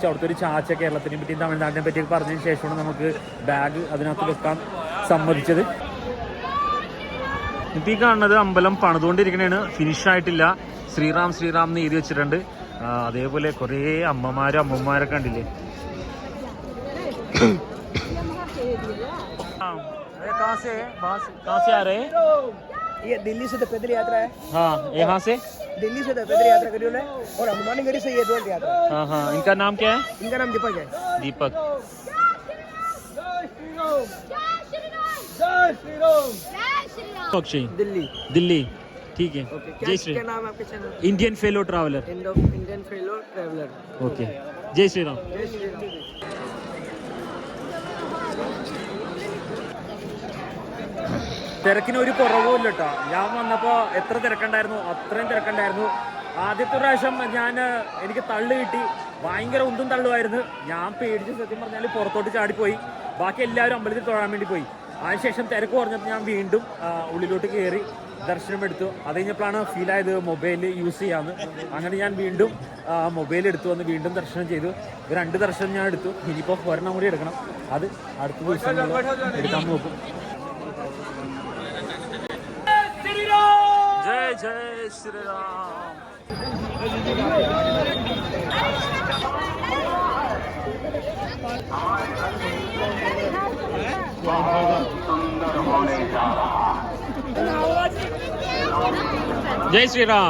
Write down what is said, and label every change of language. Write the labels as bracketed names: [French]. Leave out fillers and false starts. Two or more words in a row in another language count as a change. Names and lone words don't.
[Malayalam] അവിടുത്തെ ഒരു ചാച്ച കേരളത്തിനെ പറ്റിയും തമിഴ്നാടിനെ പറ്റിയൊക്കെ പറഞ്ഞതിന് ശേഷമാണ് നമുക്ക് ബാഗ് അതിനകത്ത് വെക്കാൻ സമ്മതിച്ചത്. ഇപ്പോൾ ഈ കാണുന്നത് അമ്പലം പണിതുകൊണ്ടിരിക്കണേണ്, ഫിനിഷായിട്ടില്ല. ശ്രീറാം ശ്രീറാം എന്ന് എഴുതി വെച്ചിട്ടുണ്ട്. അതേപോലെ കുറേ അമ്മമാരൊക്കെ കണ്ടില്ലേ. [Hindi] ये दिल्ली से तो पैदल यात्रा है। हाँ, यहाँ से दिल्ली से तो पैदल यात्रा करी है और हनुमानगढ़ी से ये दो यात्रा। हाँ हाँ, इनका नाम क्या है? इनका नाम दीपक है। दीपक। जय श्री राम अक्षय दिल्ली दिल्ली ठीक है जय श्री क्या नाम है आपके चैनल? इंडियन फेलो ट्रैवलर इंडियन फेलो ट्रैवलर। ओके जय श्री राम जय श्री राम। [Malayalam] തിരക്കിന് ഒരു കുറവുമില്ല കേട്ടോ. ഞാൻ വന്നപ്പോൾ എത്ര തിരക്കുണ്ടായിരുന്നു അത്രയും തിരക്കുണ്ടായിരുന്നു. ആദ്യത്തെ പ്രാവശ്യം എനിക്ക് തള്ളു കിട്ടി, ഭയങ്കര ഉന്തും തള്ളുമായിരുന്നു. ഞാൻ പേടിച്ച് സത്യം പറഞ്ഞാൽ പുറത്തോട്ട് ചാടിപ്പോയി. ബാക്കി എല്ലാവരും അമ്പലത്തിൽ തൊഴാൻ വേണ്ടി പോയി. അതിനുശേഷം തിരക്ക് കുറഞ്ഞപ്പോൾ ഞാൻ വീണ്ടും ഉള്ളിലോട്ട് കയറി ദർശനം എടുത്തു. അത് കഴിഞ്ഞപ്പോഴാണ് ഫീൽ ആയത് [English] mobile use [Malayalam] ചെയ്യാമെന്ന്. അങ്ങനെ ഞാൻ വീണ്ടും മൊബൈൽ എടുത്തു വന്ന് വീണ്ടും ദർശനം ചെയ്തു. 2 ദർശനം ഞാൻ എടുത്തു. ഇനിയിപ്പോൾ ഒരെണ്ണം കൂടി എടുക്കണം. അത് അടുത്ത ദിവസം എടുക്കാൻ നോക്കും. [Hindi] जय जय श्री राम। जय श्री राम।